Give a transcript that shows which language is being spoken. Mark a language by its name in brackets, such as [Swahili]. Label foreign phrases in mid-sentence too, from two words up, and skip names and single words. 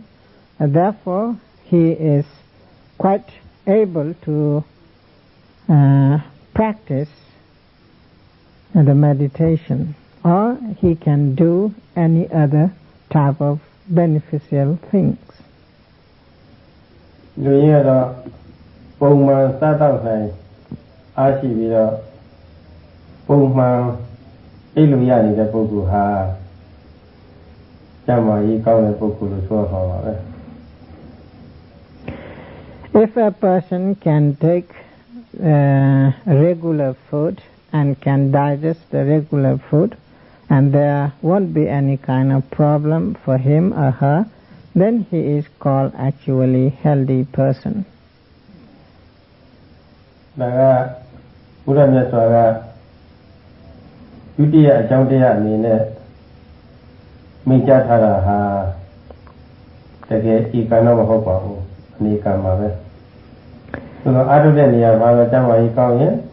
[English] Therefore, he is quite able to practice the meditation, or he can do any other type of beneficial things. [Burmese] လူရင်းကတော့ပုံမှန်စားတော့နိုင်အားရှိပြီးတော့ပုံမှန်အိပ်လို့ရနေတဲ့ပုဂ္ဂိုလ်ဟာကျန်းမာရေးကောင်းတဲ့ပုဂ္ဂိုလ်လို့ဆိုရမှာပါပဲ [English] If a person can take regular food and can digest the regular food, and there won't be any kind of problem for him or her, then he is called actually healthy person. [Burmese] ဒါကဘုရားမြတ်စွာကဒုတိယအကြောင်းတရားအနေနဲ့မိန့်ကြားထားတာဟာတကယ်ဤကံတော့မဟုတ်ပါဘူးအနေကံပါပဲဆိုတော့အားထုတ်တဲ့နေရာမှာကျမ်းမာရေးကောင်းရင်